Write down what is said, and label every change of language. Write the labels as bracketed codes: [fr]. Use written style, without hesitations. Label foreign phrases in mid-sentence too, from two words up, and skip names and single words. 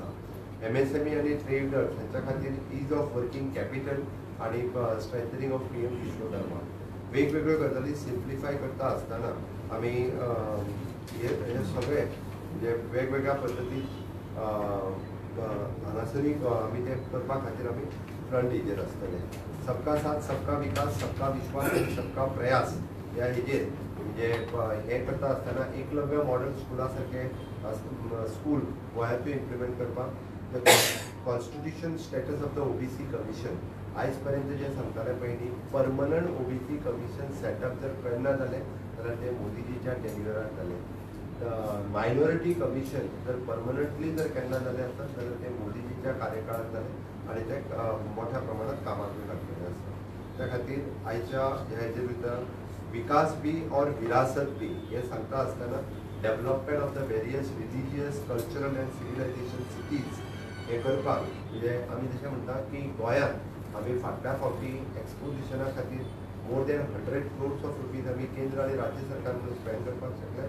[kok] MSME आणि ट्रेडर्स हांच्या खातीर [en] ease of working capital [kok] आणि [en] strengthening of PM Vishwakarma [kok] वेगवेगळ्यो गजाली सिम्प्लिफाय करता आसतना आमी हे सगळे म्हणजे वेगवेगळ्या पद्दतीन हांगासरी आमी ते करपा खातीर आमी फ्रंट हेजेर आसतले. [hi] सबका साथ सबका विकास सबका विश्वास [kok] आणि [hi] सबका प्रयास [kok] ह्या हेजेर म्हणजे हे करता आसतना एकलव्य मॉडल स्कुला सारखे स्कूल गोंयांतूय इम्प्लिमेंट करपाक. [en] constitution status of the OBC commission [kok] आयज पर्यंत जे सांगताले पयलीं [en] permanent OBC commission setup [kok] जर केन्ना जालें जाल्यार ते मोदीजीच्या टेन्युअरांत जालें. [en] minority commission [kok] जर परमनंटली जर केन्ना जालें आसत जाल्यार ते मोदीजीच्या कार्यकाळांत जालें आणि ते मोठ्या प्रमाणात कामाक लागलेले आसा. त्या खातीर आयच्या हेजे भितर [hi] विकास बी और विरासत बी [kok] हे सांगता आसतना [en] development of the various religious cultural and civilisation cities [kok] हे करपाक म्हणजे आमी जशें म्हणटा की गोंयांत आमी फाटल्या फावटी एक्सपोजिशना खातीर [en] more than 100 crores of rupees [kok] आमी केंद्र आनी राज्य सरकार म्हणून स्पेंड करपाक शकले.